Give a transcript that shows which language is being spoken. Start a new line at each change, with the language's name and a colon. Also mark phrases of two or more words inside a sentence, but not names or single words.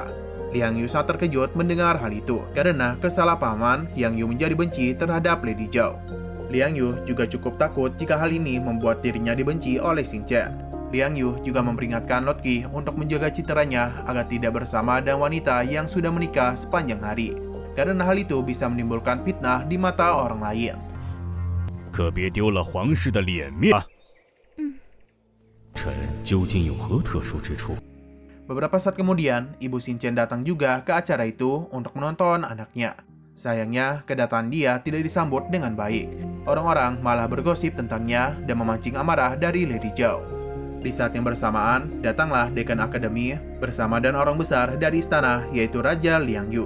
Indonesian: Liang Yu sangat terkejut mendengar hal itu, karena kesalahpahaman Liang Yu menjadi benci terhadap Lady Zhao. Liang Yu juga cukup takut jika hal ini membuat dirinya dibenci oleh Xinchen. Liang Yu juga memperingatkan Lord Qi untuk menjaga citranya agar tidak bersama dengan wanita yang sudah menikah sepanjang hari, karena hal itu bisa menimbulkan fitnah di mata orang lain.
Chinese: 可别丢了皇室的脸面啊！臣究竟有何特殊之处？
Indonesian: Beberapa saat kemudian, Ibu Xinchen datang juga ke acara itu untuk menonton anaknya. Sayangnya, kedatangan dia tidak disambut dengan baik. Orang-orang malah bergosip tentangnya dan memancing amarah dari Lady Zhao. Di saat yang bersamaan, datanglah Dekan Akademi bersama dan orang besar dari istana, yaitu Raja Liang Yu.